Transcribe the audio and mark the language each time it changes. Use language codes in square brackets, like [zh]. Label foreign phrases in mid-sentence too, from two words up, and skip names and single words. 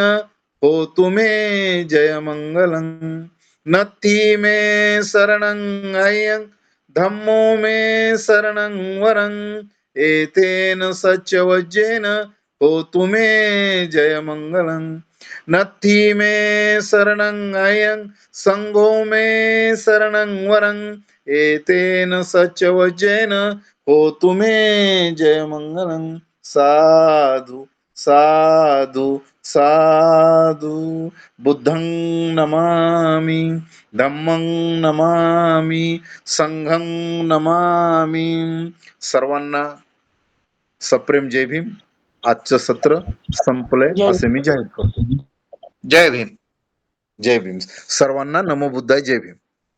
[pi] हो तुम्हे जय मंगलं नत्थि मे शरणं अयं धम्मो मे शरणं वरं एतेन सच्चवज्जेन हो तुम्हे जय मंगलं नत्थि मे शरणं अयं संघो मे शरणं वरं एतेन सच्चवज्जेन हो तुम्हे जय मंगलं. साधु साधु साधु. बुद्धं नमामि धम्मं नमामि संघं नमामि. [mr] सर्वांना सप्रेम जय भीम. आजचं सत्र संपलंय असे मी जाहीर करतो. जय भीम. जय भीम. सर्वांना [pi] नमो बुद्धाय. [mr] जय भीम.